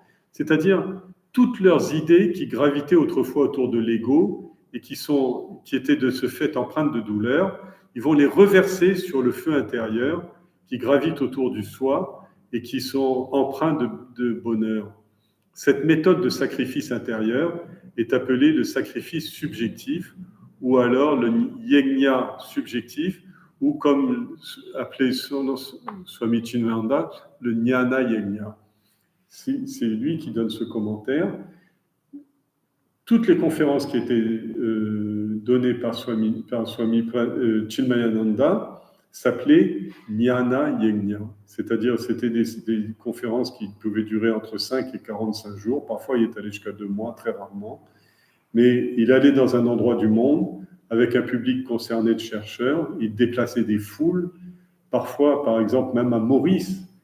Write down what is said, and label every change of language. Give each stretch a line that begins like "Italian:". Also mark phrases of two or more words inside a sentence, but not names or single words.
French: C'est-à-dire toutes leurs idées qui gravitaient autrefois autour de l'ego et qui étaient de ce fait empreintes de douleur, ils vont les reverser sur le feu intérieur qui gravite autour du soi et qui sont empreints de bonheur. Cette méthode de sacrifice intérieur est appelée le sacrifice subjectif, ou alors le yajna subjectif, ou comme appelé Swami Chinmaya, le
Sanskrit: jnana yajna.
French: C'est lui qui donne ce commentaire. Toutes les conférences qui étaient données par Swami Chinmayananda s'appelaient
Sanskrit: Jnana Yajna,
French: c'est-à-dire c'était des conférences qui pouvaient durer entre 5 et 45 jours, parfois il est allé jusqu'à 2 mois, très rarement, mais il allait dans un endroit du monde avec un public concerné de chercheurs, il déplaçait des foules, parfois par exemple même à Maurice.